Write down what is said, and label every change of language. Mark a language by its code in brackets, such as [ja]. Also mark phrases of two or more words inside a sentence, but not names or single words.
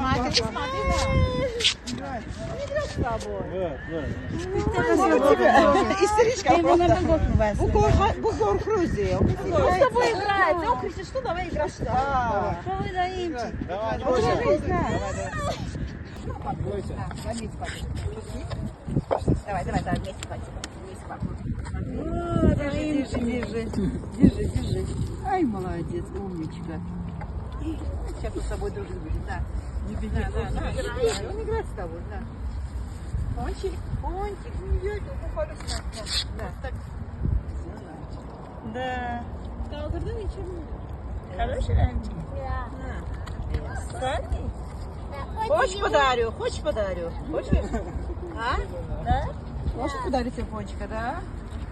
[ru] Истеричка просто. [tr] Bu korkuyoruz diye. [ru] Он с тобой играет. Он кричит, что давай играть. Что вы даимчик? Давай, вместе хватит. Держи. Ай, молодец, умничка. Сейчас мы с тобой дружим будет, да. Не беги. Он играет с тобой, да. Пончик, не идет, да, так. Да. [tr] Kaldırdın içeri. [ru] Хороший ранчик. Сладкий? Хочешь подарю? Хочешь? А? Да? Хочешь подарить тебе пончика, да?